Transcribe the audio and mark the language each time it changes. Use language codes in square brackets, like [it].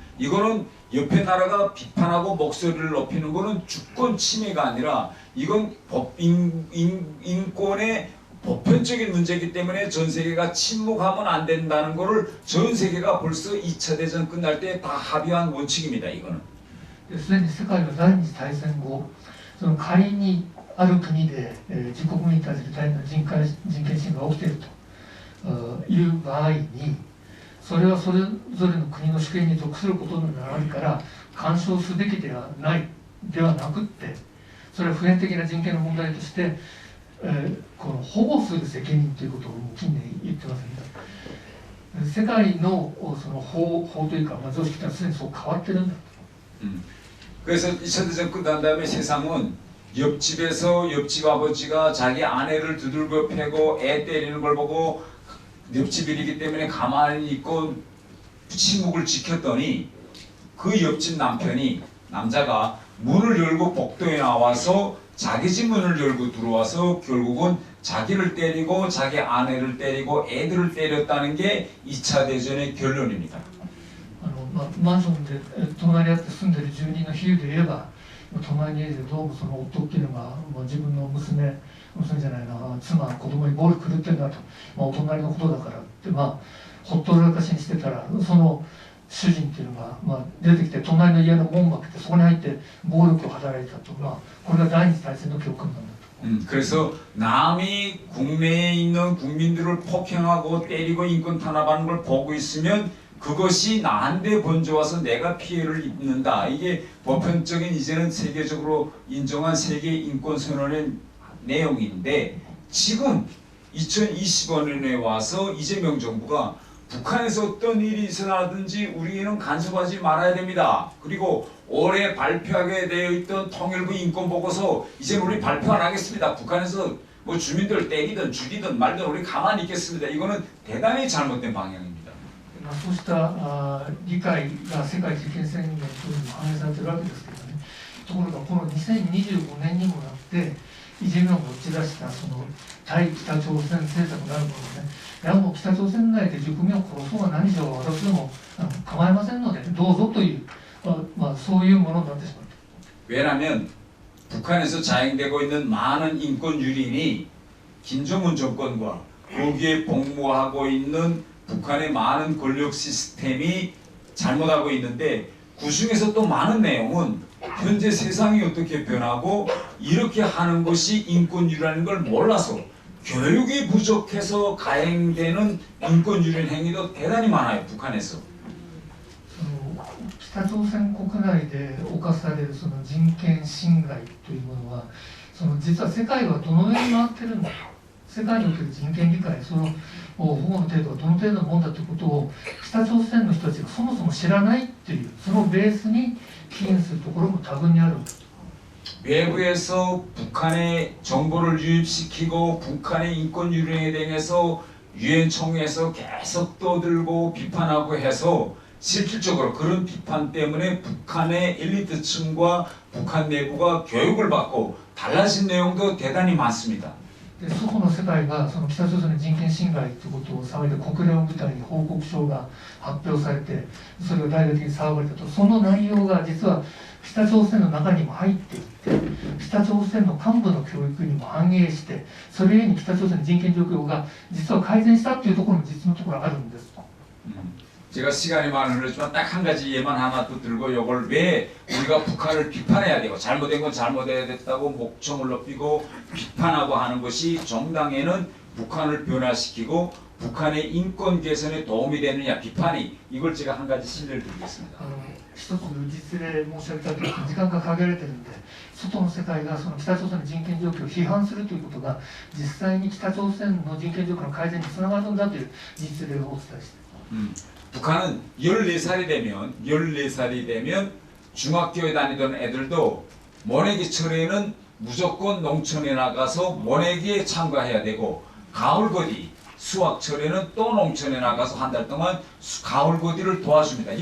[ko] 이거는 옆에 나라가 비판하고 목소리를 높이는 거는 주권 침해가 아니라 이건 인권의 보편적인 문제이기 때문에 전 세계가 침묵하면 안 된다는 것을 전 세계가 벌써 2차 대전 끝날 때 다 합의한 원칙입니다. 이거는. [ja] すでに世界の第二次大戦後仮にある国で自国民に対する大変な人権侵害が起きているという場合にそれはそれぞれの国の主権に属することになるから干渉すべきではないではなくってそれは普遍的な人権の問題としてこの保護する責任ということを近年言ってますので世界の法というか常識はすでにそう変わってるんだと。 [ko] 그래서 2차 대전 끝난 다음에 세상은 옆집에서 옆집 아버지가 자기 아내를 두들겨 패고 애 때리는 걸 보고 옆집이기 때문에 가만히 있고 침묵을 지켰더니 그 옆집 남자가 문을 열고 복도에 나와서 자기 집 문을 열고 들어와서 결국은 자기를 때리고 자기 아내를 때리고 애들을 때렸다는 게 2차 대전의 결론입니다. [ja] マンションで隣り合って住んでる住人の比喩で言えば隣の家でどうも夫っていうのが自分の娘じゃないな妻子供に暴力振るってんだと、お隣のことだからってほっとらかしにしてたらその主人っていうのが出てきて隣の家の門を開けてそこに入って暴力を働いたと、これが第二次大戦の教訓なんだと。 [ko] 그래서 남이 국내에 있는 국민들을 폭행하고 때리고 인권 탄압하는 걸 보고 있으면 그것이 나한테 번져와서 내가 피해를 입는다. 이게 보편적인 이제는 세계적으로 인정한 세계 인권 선언의 내용인데 지금 2025년에 와서 이재명 정부가 북한에서 어떤 일이 일어나든지 우리는 간섭하지 말아야 됩니다. 그리고 올해 발표하게 되어 있던 통일부 인권보고서 이제 우리 발표 안 하겠습니다. 북한에서 뭐 주민들 때리든 죽이든 말든 우리 가만히 있겠습니다. 이거는 대단히 잘못된 방향입니다. [ja] そうした理解が世界人権宣言というのも反映されているわけですけどね。ところがこの2025年にもなってイ・ジェミョンが打ち出したその対北朝鮮政策なるものね、いやもう北朝鮮内で住民を殺そうが何しようが私ども構いませんのでどうぞというそういうものになってしまった。 [ko] 왜냐하면 북한에서 자행되고 있는 많은 인권 유린이 김정은 정권과 거기에 복무하고 있는 북한의 많은 권력 시스템이 잘못하고 있는데 그 중에서 또 많은 내용은 현재 세상이 어떻게 변하고 이렇게 하는 것이 인권 유린이라는 걸 몰라서 교육이 부족해서 가행되는 인권 유린 행위도 대단히 많아요. 북한에서. [ja] 北朝鮮国内で犯されるその人権侵害というものは実は世界はどのように回ってるんだと、世界における人権理解その保護の程度はどの程度のものだということを北朝鮮の人たちがそもそも知らないっていうそのベースに起因するところも多分にあるんだと。 [ko] 외부에서 북한의 정보를 유입시키고 북한의 인권 유린에 대해서 유엔 총회에서 계속 떠들고 비판하고 해서 실질적으로 그런 비판 때문에 북한의 엘리트층과 북한 내부가 교육을 받고 달라진 내용도 대단히 많습니다. [ja] でそこの世界がその北朝鮮の人権侵害ということを騒いで国連を舞台に報告書が発表されてそれが大々的に騒がれたと、その内容が実は北朝鮮の中にも入っていって北朝鮮の幹部の教育にも反映してそれゆえに北朝鮮の人権状況が実は改善したというところも実のところあるんですと。 [ko] 제가 시간이 많이 흐르지만 딱 한 가지 예만 하나 또 들고 이걸 왜 우리가 북한을 비판해야 되고 잘못된 건 잘못해야 됐다고 목청을 높이고 비판하고 하는 것이 정당에는 북한을 변화시키고 북한의 인권 개선에 도움이 되느냐 비판이 이걸 제가 한 가지 신뢰를 드리겠습니다. [ja] 一つ実例申し上げたいと時間が限られているので外の世界がその北朝鮮の人権状況を批判するということが実際に北朝鮮の人権状況の改善につながるんだという実例をお伝えして。 [ko] 북한은 14살이 되면 중학교에 다니던 애들도 모내기 철에는 무조건 농촌에 나가서 모내기에 참가해야 되고 가을거디 수학철에는 또 농촌에 나가서 한 달 동안 가을거디를 도와줍니다.